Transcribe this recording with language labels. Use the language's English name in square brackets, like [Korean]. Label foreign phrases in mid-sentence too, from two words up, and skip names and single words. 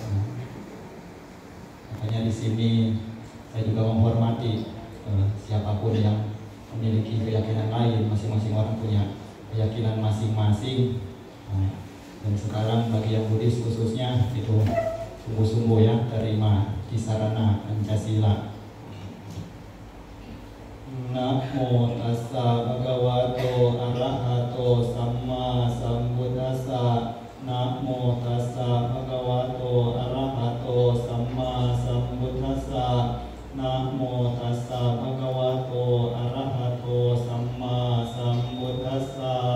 [Indonesian] Makanya di sini saya juga menghormati siapapun yang memiliki keyakinan lain, masing-masing orang punya keyakinan masing-masing. Dan sekarang bagi yang Buddhis khususnya itu sungguh-sungguh ya terima di sarana Pancasila. [Pali] Namo tassa bhagavato arahato samma sambuddhassa. Namo tassa bhagavato arahato samma sambuddhassa. Namo tassa bhagavato arahato samma sambuddhassa.